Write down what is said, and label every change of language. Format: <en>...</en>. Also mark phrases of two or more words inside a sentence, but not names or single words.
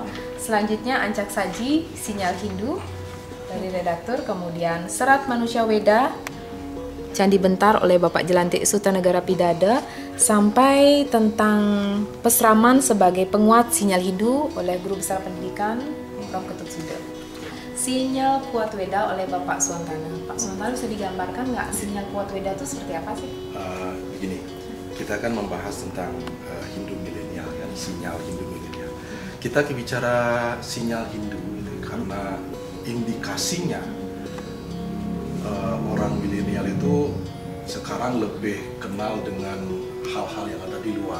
<id>Selanjutnya Ancak Saji Sinyal Hindu dari redaktur, kemudian Serat Manusia Weda Candi Bentar oleh Bapak Jelantik Sutanegara Pidada, sampai tentang Pesraman sebagai penguat sinyal Hindu oleh Guru Besar Pendidikan Prof. Ketut Suda. Sinyal Kuat Weda oleh Bapak Swantana. Pak Swantana bisa digambarkan nggak sinyal Kuat Weda itu seperti apa sih? Begini, kita akan membahas tentang Hindu milenial ya, sinyal Hindu milenial. Kita bicara sinyal Hindu gitu, karena indikasinya orang milenial itu sekarang lebih kenal dengan hal-hal yang ada di luar.</id>